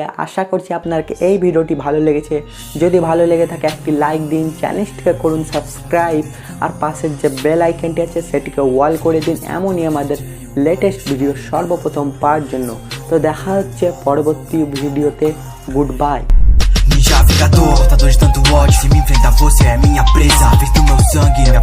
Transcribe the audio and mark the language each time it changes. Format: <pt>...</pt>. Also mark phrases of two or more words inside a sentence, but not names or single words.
<bn>আশা করছি আপনাকে এই ভিডিওটি ভালো লেগেছে। যদি ভালো লেগে থাকে একটি লাইক দিন, চ্যানেলটিকে করুন সাবস্ক্রাইব, আর পাশের যে বেল আইকনটি আছে সেটিকে অল করে দিন, এমনই আমাদের</bn> <en>latest video</en> <bn>সর্বপ্রথম পাওয়ার জন্য। তো দেখা হচ্ছে পরবর্তী ভিডিওতে।</bn> <en>good bye.</en> <pt>Já fica torta, dor de tanto ódio. Se me enfrentar você é minha presa. Vez do meu sangue</pt>